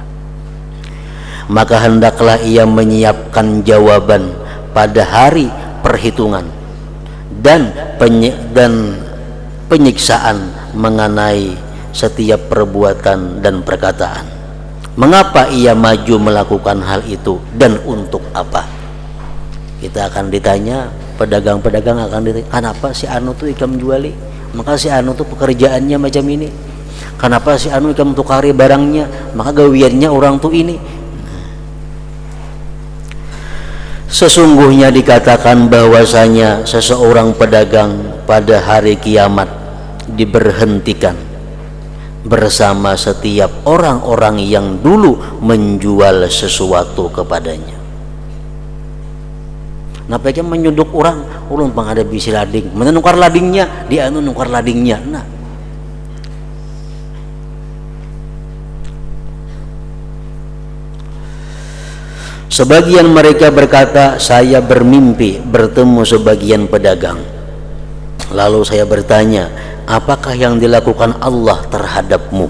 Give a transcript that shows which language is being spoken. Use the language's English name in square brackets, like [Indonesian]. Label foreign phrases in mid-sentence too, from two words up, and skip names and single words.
[Indonesian] Maka hendaklah ia menyiapkan jawaban pada hari perhitungan dan penyiksaan mengenai setiap perbuatan dan perkataan. Mengapa ia maju melakukan hal itu dan untuk apa? Kita akan ditanya, pedagang-pedagang akan ditanya, kenapa [Banjar] si anu tuh ikam juali? [Indonesian] Maka si anu tuh pekerjaannya macam ini. Kenapa [Banjar] si anu ikam tukari barangnya? Maka gawiannya orang tuh ini. [Indonesian] Sesungguhnya dikatakan bahwasanya seseorang pedagang pada hari kiamat diberhentikan bersama setiap orang-orang yang dulu menjual sesuatu kepadanya. [Banjar] Napa aja menyuduk orang pang ada bisi lading, mana nukar ladingnya, dia anu nukar ladingnya. [Indonesian] Nah, sebagian mereka berkata, saya bermimpi bertemu sebagian pedagang. Lalu saya bertanya, apakah yang dilakukan Allah terhadapmu?